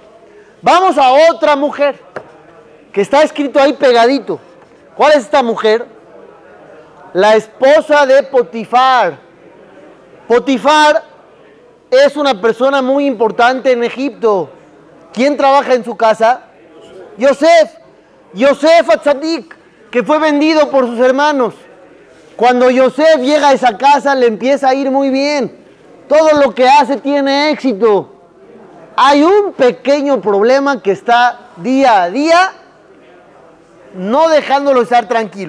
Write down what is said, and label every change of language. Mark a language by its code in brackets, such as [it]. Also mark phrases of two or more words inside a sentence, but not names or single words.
[es] Vamos a otra mujer que está escrito ahí pegadito. ¿Cuál es esta mujer? La esposa de Potifar. Potifar es una persona muy importante en Egipto. ¿Quién trabaja en su casa? Yosef. Yosef Atzadik, que fue vendido por sus hermanos. Cuando Yosef llega a esa casa, le empieza a ir muy bien. Todo lo que hace tiene éxito. Hay un pequeño problema que está día a día no dejándolo estar tranquilo.